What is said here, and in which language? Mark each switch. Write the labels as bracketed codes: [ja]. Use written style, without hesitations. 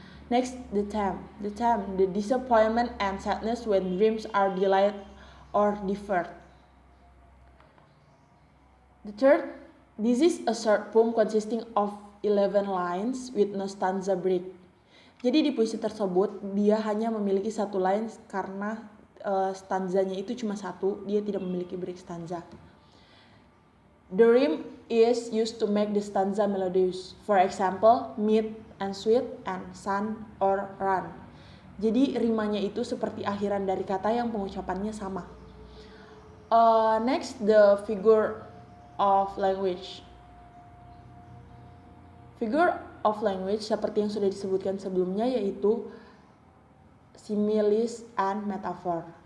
[en] Next, the theme, the disappointment and sadness when dreams are delayed or deferred. The third, this is a short poem consisting of 11 lines with no stanza break. [id] Jadi di puisi tersebut dia hanya memiliki 1 line karena stanzanya itu cuma 1, dia tidak memiliki break stanza. [en] The rhyme is used to make the stanza melodious. For example, meat and sweet and sun or run. [id] Jadi rimanya itu seperti akhiran dari kata yang pengucapannya sama. [en] Next, the figure of language. [id] Figure of language seperti yang sudah disebutkan sebelumnya yaitu similes and metaphor.